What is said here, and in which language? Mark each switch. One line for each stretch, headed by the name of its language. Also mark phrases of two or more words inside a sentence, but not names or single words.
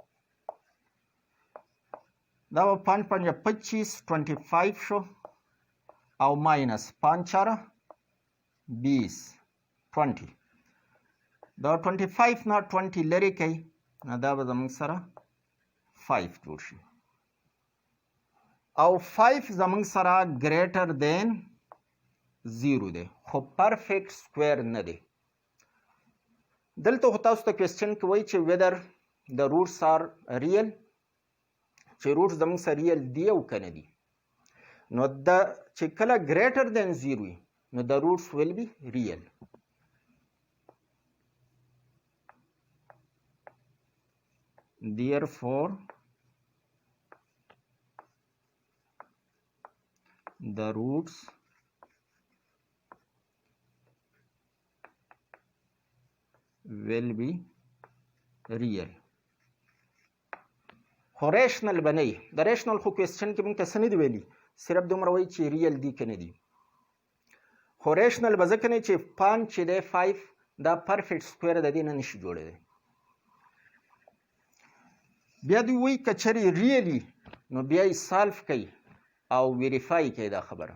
Pashto: دا به 5 5 25 25 شو او ماینس 5 4 20 20 دا 25 نه 20 لرې کوي نو دا به زموږ سره 5 جوړ شي او 5 زموږ سره
English: greater than
Pashto: 0 دی خو
English: perfect square
Pashto: نه دی. دلته خو تاسو ته کوېسچن کې وایي چې
English: whether the roots are real
Pashto: چې روټس زموږ سره ریل دی او که نه دي نو دا چې کله
English: greater than
Pashto: 0 وي نو
English: the roots will be real. Therefore, the roots will be real.
Pashto: خو ریشنل به نه وي. د ریشنل خو کوېسچن کې موږ ته څه نه دي ویلي صرف دومره وایي چې ریل دي که نه دي خو ریشنل به ځکه نه چې 5 چې دی 5 دا
English: perfect square
Pashto: د دې نه نشي جوړېدی. بیا دوی وایي که چېرې ریلي نو بیا یې سالف کوي او ویریفای کوي دا خبره.